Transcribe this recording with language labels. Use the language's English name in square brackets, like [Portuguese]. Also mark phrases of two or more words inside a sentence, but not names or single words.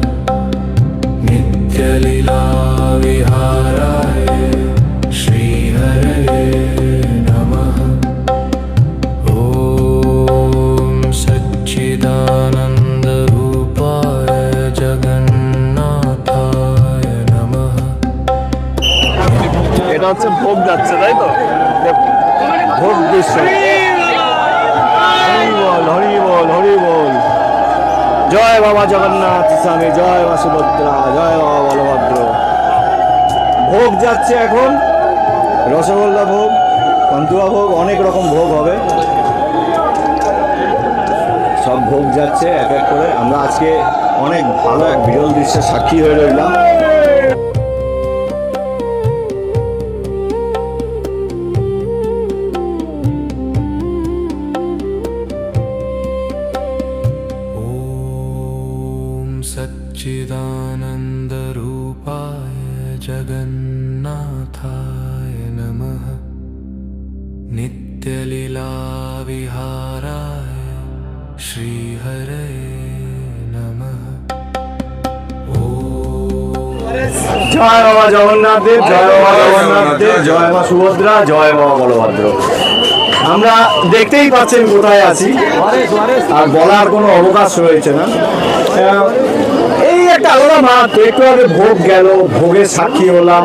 [Sanskrit] नित्यलीलाविहाराय श्रीहरये नमः। ॐ सच्चिदानन्दरूपाय जगन्नाथाय नमः। [Bangla] এটা হচ্ছে ভোগ যাচ্ছে, তাই তো? ভোগ দৃশ্য। হরি বল, হরি বল, হরি বল। জয় বাবা জগন্নাথ স্বামী, জয় মা সুভদ্রা, জয় বাবা বলভদ্র। ভোগ যাচ্ছে এখন, রসগোল্লা ভোগ, পান্তুয়া ভোগ, অনেক রকম ভোগ হবে। সব ভোগ যাচ্ছে এক এক করে। আমরা আজকে অনেক ভালো এক বিরল দৃশ্যের সাক্ষী হয়ে রইলাম। [Sanskrit] ॐ सच्चिदानन्दरूपाय जगन्नाथाय नमः। नित्यलीलाविहाराय श्रीहरये नमः। [Bangla] জয় বাবা জগন্নাথ দেব, জয় বাবা জগন্নাথ দেব, জয় মা সুভদ্রা, জয় বাবা বলভদ্র। আমরা দেখতেই পাচ্ছেন কোথায় আছি, আর বলার কোনো অবকাশ রয়েছে না। এই একটা আলাদা মাঠ। একটু আগে ভোগ গেল, ভোগের সাক্ষী হলাম।